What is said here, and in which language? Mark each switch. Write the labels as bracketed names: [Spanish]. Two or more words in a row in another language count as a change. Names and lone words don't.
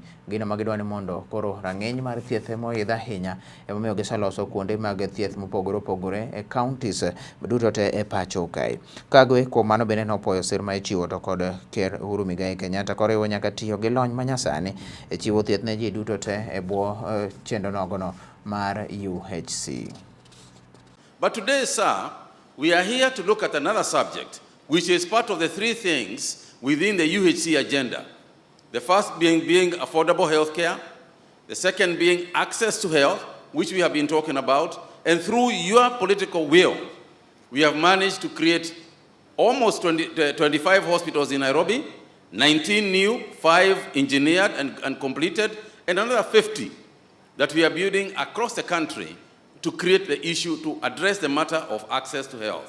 [Luo (Kenya and Tanzania)] Gino ma gidwani mondo koro rang'iny mar thieth moidh ahinya, emomiyo giseloso kuonde mag thieth mopogore opogore e counties duto te e pacho kae. Kagwe kuom mano bende nopuoyo sir ma ichiwo to kod Ker Uhuru Muigai Kenyatta koriwo nyaka tiyo gi lony manyasani e chiwo thieth ne ji duto te e bwo chenro nogono mar UHC. [English] But today, sir, we are here to look at another subject, which is part of the three things within the UHC agenda. The first being affordable health care, the second being access to health, which we have been talking about, and through your political will, we have managed to create almost 25 hospitals in Nairobi, 19 new, 5 engineered and completed, and another 50 that we are building across the country to create the issue, to address the matter of access to health.